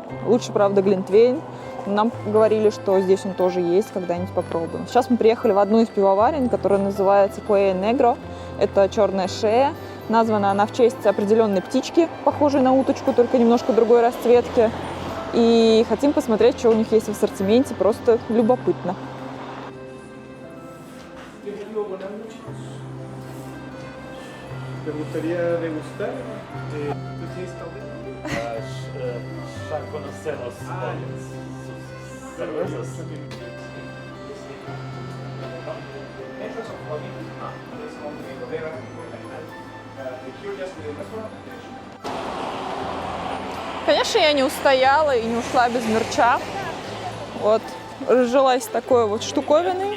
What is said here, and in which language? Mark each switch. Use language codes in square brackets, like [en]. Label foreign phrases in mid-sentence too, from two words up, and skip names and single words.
[ru] Лучше, правда, глинтвейн. Нам говорили, что здесь он тоже есть, когда-нибудь попробуем. Сейчас мы приехали в одну из пивоварен, которая называется Куэя Негро. Это черная шея. Названа она в честь определенной птички, похожей на уточку, только немножко другой расцветки. И хотим посмотреть, что у них есть в ассортименте, просто любопытно. [es] ¿Te gustaría degustar? ¿Tú tienes también? Ya conocemos sus cervezas. [ru] Конечно, я не устояла и не ушла без мерча. Вот, разжилась такой вот штуковиной.